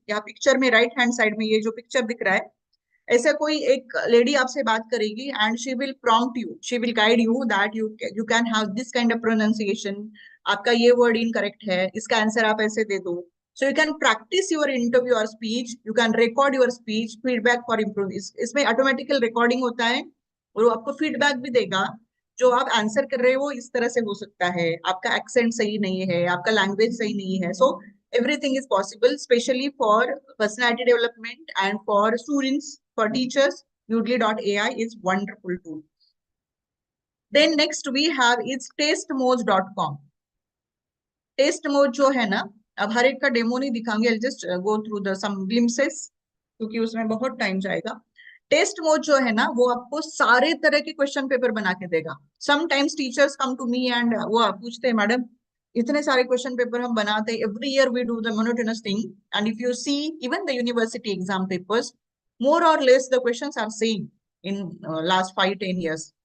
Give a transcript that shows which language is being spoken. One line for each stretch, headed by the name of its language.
Hindi: यहाँ पिक्चर में right hand side में ये जो पिक्चर दिख रहा है, ऐसा कोई एक लेडी आपसे बात करेगी
English: and she will prompt you, she will guide you that you can have this kind of pronunciation,
Hindi: आपका ये वर्ड इनकरेक्ट है, इसका आंसर आप ऐसे दे दो।
English: So you can practice your interview और speech, you can record your speech, feedback for improve.
Hindi: इसमें automatically recording होता है और वो आपको फीडबैक भी देगा, जो आप आंसर कर रहे हो इस तरह से हो सकता है, आपका एक्सेंट सही नहीं है, आपका लैंग्वेज सही नहीं है।
English: सो everything is possible, especially for personality development and for students, for teachers. udly.ai is wonderful tool. Then next we have is testmodes.com।
Hindi: Test mode जो है ना, अब हर एक का डेमो नहीं दिखाऊंगी,
English: I just go through the some glimpses,
Hindi: क्योंकि उसमें बहुत टाइम जाएगा। टेस्ट मोड जो है ना वो आपको सारे तरह के क्वेश्चन पेपर बना के देगा।
English: sometimes teachers come to me
Hindi: and वो पूछते हैं, मैडम इतने सारे क्वेश्चन पेपर हम बनाते हैं,
English: Every year we do the monotonous thing, and if you see even the university exam papers, more or less the questions are same in last 5-10 years।